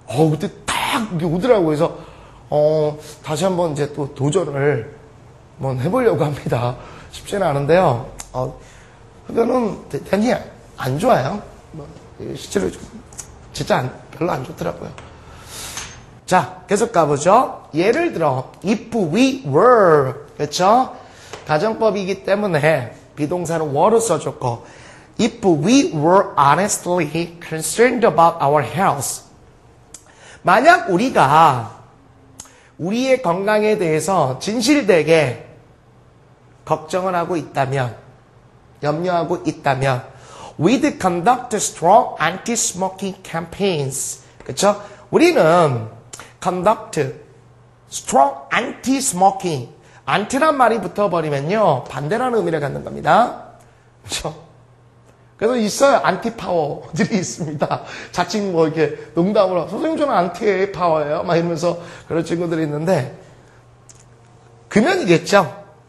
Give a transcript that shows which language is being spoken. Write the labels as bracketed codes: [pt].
[ko] 그때 딱 오더라고요. 그래서, 다시 한번 이제 또 도전을 한번 해보려고 합니다. 쉽지는 않은데요. 흡연은 대단히 안 좋아요. 실제로 진짜 별로 안 좋더라고요. 자, 계속 가보죠. 예를 들어, [en] if we were, [ko] 그렇죠? 가정법이기 때문에 비동사는 were를 써줬고, [en] if we were honestly concerned about our health. [ko] 만약 우리가 우리의 건강에 대해서 진실되게 걱정을 하고 있다면, 염려하고 있다면, [en] we'd conduct strong anti-smoking campaigns. [ko] 그렇죠? 우리는 [en] conduct strong anti-smoking. [ko] anti란 말이 붙어버리면요, 반대라는 의미를 갖는 겁니다. 그렇죠? 그래서 있어요. 안티파워들이 있습니다. 자칭 이렇게 농담으로, 선생님 저는 안티파워예요. 막 이러면서 그런 친구들이 있는데, 금연이겠죠?